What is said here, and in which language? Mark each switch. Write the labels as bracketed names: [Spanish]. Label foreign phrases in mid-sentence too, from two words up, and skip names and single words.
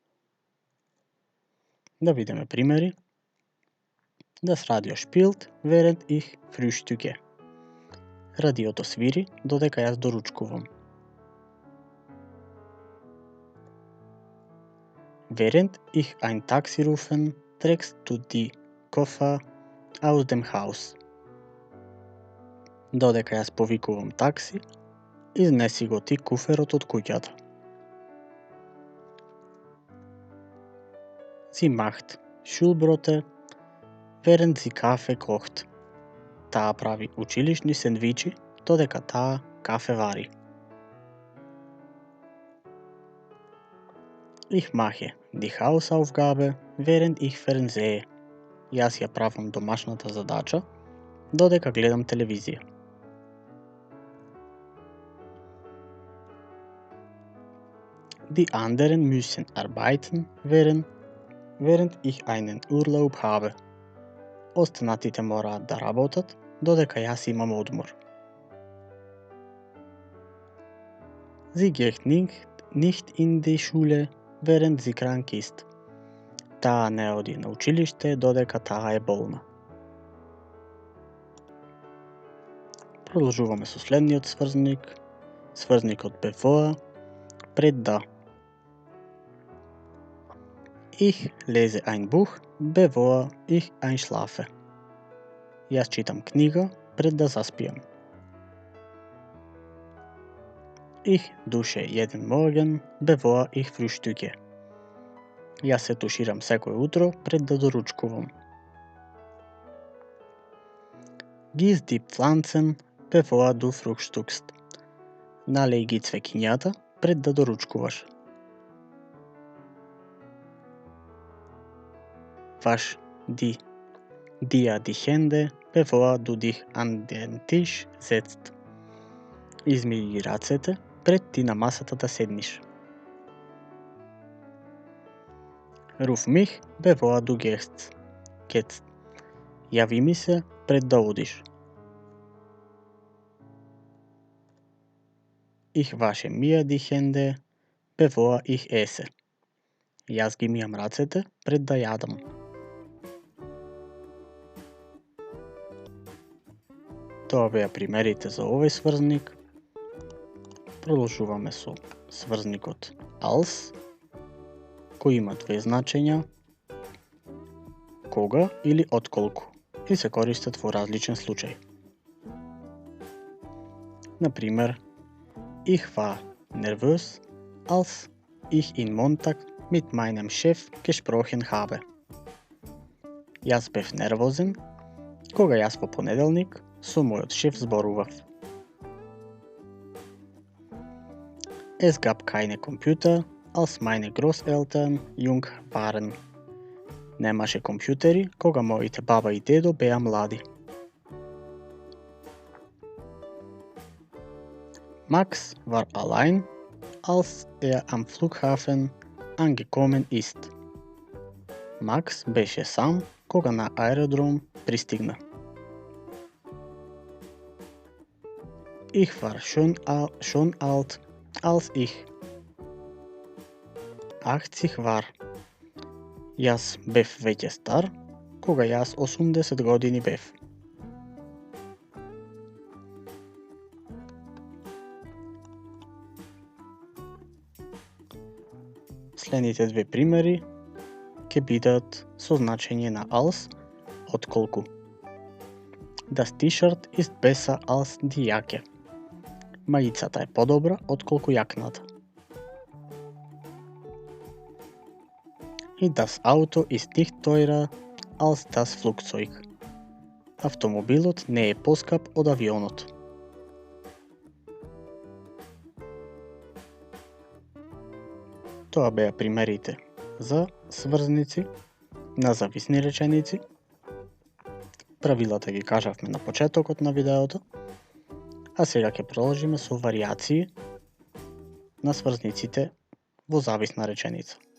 [Macedonian] Да видиме примери. [German] Das Radio spielt, während ich frühstücke. [Macedonian] Радиото свири додека јас доручкувам. [German] Während ich ein Taxi rufen, trägst du die Koffer aus dem Haus. [Macedonian] Додека јас повикувам такси, изнеси го ти куферот од куќата. [German] Sie macht Schulbrote, während sie Kaffee kocht. [Macedonian] Таа прави училишни сендвичи додека таа кафе вари. [German] Ich mache die Hausaufgabe, während ich fernsehe. [Macedonian] Јас ја правам домашната задача додека гледам телевизија. [German] Die anderen müssen arbeiten, während ich einen Urlaub habe. [Macedonian] Останатите мораат да работат додека јас имам одмор. [German] Sie geht nicht in die Schule, während sie krank ist. [Macedonian] Таа не оди на училиште додека таа е болна. Продолжуваме со следниот сврзник. Сврзникот bevor пред да. [German] Ich lese ein Buch, bevor ich einschlafe. [Macedonian] Јас читам книга пред да заспијам. [German] Ich dusche jeden Morgen, bevor ich frühstücke. [Macedonian] Јас се туширам секој утро пред да доручкувам. [German] Gieß die Pflanzen, bevor du frühstückst. [Macedonian] Налеј ги цвеќињата пред да доручкуваш. [German] Wasch dir die Hände, bevor du dich an den Tisch setzt. [Macedonian] Измиј ги рацете пред ти на масата да седниш. [German] Ruf mich, bevor du gehst. [Macedonian] Јави ми се пред да одиш. [German] Ich wasche mir die Hände, bevor ich esse. [Macedonian] Јас ги мијам рацете пред да јадам. Тоа беа примерите за овој сврзник. Продолжуваме со сврзникот als, кој има две значења, кога или отколку, и се користат во различен случај. Например, [German] ich war nervös, als ich in Montag mit meinem Chef gesprochen habe. [Macedonian] Јас бев нервозен, кога јас во понеделник со мојот шеф зборував. [German] Es gab keine Computer, als meine Großeltern jung waren. [Macedonian] Немаше компјутери кога моите баба и дедо беа млади. [German] Max war allein, als am Flughafen angekommen ist. [Macedonian] Макс беше сам кога на аеродром пристигна. [German] Ich war schon alt, als ich 80 war. [Macedonian] Јас бев веќе стар кога јас 80 години бев. Следните две примери ќе бидат со значење на als, отколку. [German] Das T-shirt ist besser als die Jacke. [Macedonian] Мајицата е подобра отколку јакната. [German] И das Auto ist nicht teurer als das Flugzeug. [Macedonian] Автомобилот не е поскап од авионот. Тоа беа примерите за сврзници на зависни реченици. Правилата ги кажавме на почетокот на видеото, а сега ќе продолжиме со варијации на сврзниците во зависна реченица.